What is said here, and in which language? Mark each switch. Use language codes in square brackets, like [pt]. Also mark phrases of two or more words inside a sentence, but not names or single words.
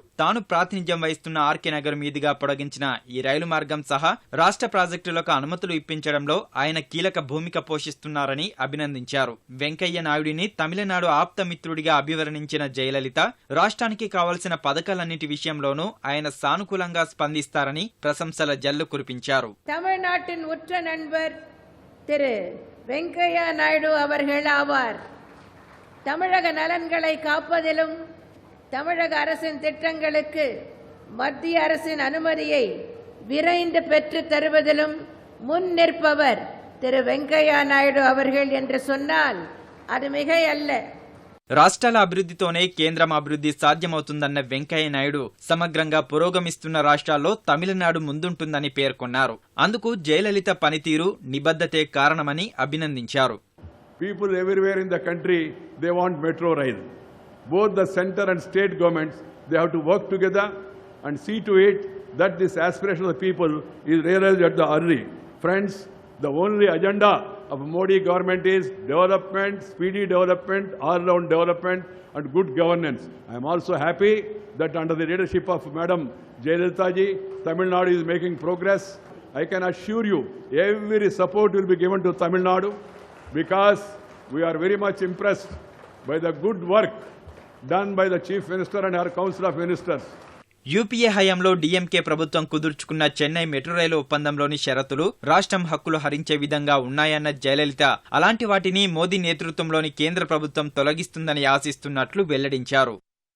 [te] తాను ప్రాతినిధ్యం వహిస్తున్న ఆర్కే నగర్ మీదుగా పొడిగించిన ఈ రైలు మార్గం సహా రాష్ట్ర ప్రాజెక్టులకు అనుమతులు ఇప్పించడం ఆయన కీలక భూమిక పోషిస్తున్నారని అభినందించారు. వెంకయ్య నాయుడిని తమిళనాడు ఆప్తమిత్రుడిగా అభివర్ణించిన జయలలిత రాష్ట్రానికి కావలసిన పథకాలన్నిటి విషయంలోనూ ఆయన సానుకూలంగా స్పందిస్తారని ప్రశంసల జల్లు కురిపించారు. [ta] தமிழ்நாட்டின் உற்ற நண்பர் திரு வெங்கையா நாயுடு அவர்கள் ஆவார். தமிழக நலன்களை காப்பதிலும் தமிழக அரசின் திட்டங்களுக்கு மத்திய அரசின் அனுமதியை விரைந்து பெற்று தருவதிலும் முன் நிற்பவர் திரு வெங்கையா நாயுடு அவர்கள் என்று சொன்னால் அது மிகை அல்ல. రాష్ట్రాల అభివృద్ధితోనే కేంద్రం అభివృద్ధి సాధ్యమవుతుందన్న వెంకయ్య నాయుడు సమగ్రంగా పురోగమిస్తున్న రాష్ట్రాల్లో తమిళనాడు ముందుంటుందని పేర్కొన్నారు. అందుకు జయలలిత పనితీరు నిబద్ధతే కారణమని అభినందించారు. [en] People everywhere in the country they want metro rail. Both the center and state governments they have to work together and see to it that this aspiration of the people is realized at the early. Friends, the only agenda of Modi government is development, speedy development, all-round development and good governance. I am also happy that under the leadership of Madam Jayalalitha ji, Tamil Nadu is making progress. I can assure you, every support will be given to Tamil Nadu because we are very much impressed by the good work done by the Chief Minister and her Council of Ministers. [te] యూపీఏ హయాంలో డీఎంకే ప్రభుత్వం కుదుర్చుకున్న చెన్నై మెట్రో రైలు ఒప్పందంలోని షరతులు రాష్ట్రం హక్కులు హరించే విధంగా ఉన్నాయన్న జయలలిత అలాంటి వాటిని మోదీ నేతృత్వంలోని కేంద్ర ప్రభుత్వం తొలగిస్తుందని ఆశిస్తున్నట్లు వెల్లడించారు.